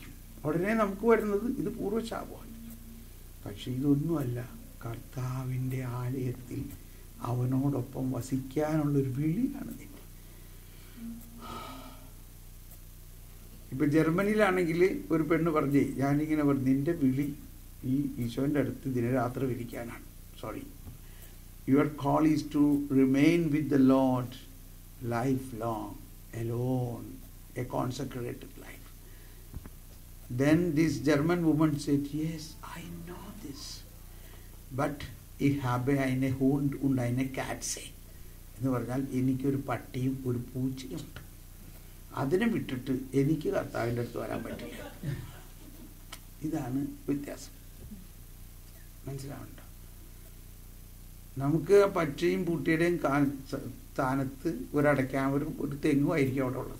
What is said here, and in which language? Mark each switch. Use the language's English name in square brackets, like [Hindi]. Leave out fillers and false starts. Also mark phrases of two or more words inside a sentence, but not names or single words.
[Malayalam] ഉടനെ നമുക്ക് വരുന്നത് ഇത് പൂർവ്വശാപമാണ്. പക്ഷെ ഇതൊന്നുമല്ല, കർത്താവിൻ്റെ ആലയത്തിൽ അവനോടൊപ്പം വസിക്കാനുള്ളൊരു വിളിയാണ് നിന്റെ. ഇപ്പം ജർമ്മനിയിലാണെങ്കിൽ ഒരു പെണ്ണ് പറഞ്ഞേ, ഞാനിങ്ങനെ പറഞ്ഞു, നിന്റെ വിളി ഈ ഈശോൻ്റെ അടുത്ത് ദിനരാത്രി ഇരിക്കാനാണ്. സോറി, [English] your call is to remain with the Lord life long, alone, a consecrated life. Then this German woman said, yes, I know this, but [German] ich habe eine Hund und eine Katze. [Malayalam] എന്ന് പറഞ്ഞാൽ എനിക്കൊരു പട്ടിയും ഒരു പൂച്ചയും ഉണ്ട്. അതിനെ വിട്ടിട്ട് എനിക്ക് കർത്താവിൻ്റെ അടുത്ത് വരാൻ പറ്റില്ല. ഇതാണ് വ്യത്യാസം. മനസ്സിലാവുന്നുണ്ടോ? നമുക്ക് പച്ചയും പൂട്ടിയുടെയും സ്ഥാനത്ത് ഒരടയ്ക്കാമരും ഒരു തെങ്ങും ആയിരിക്കും അവിടെ ഉള്ളത്.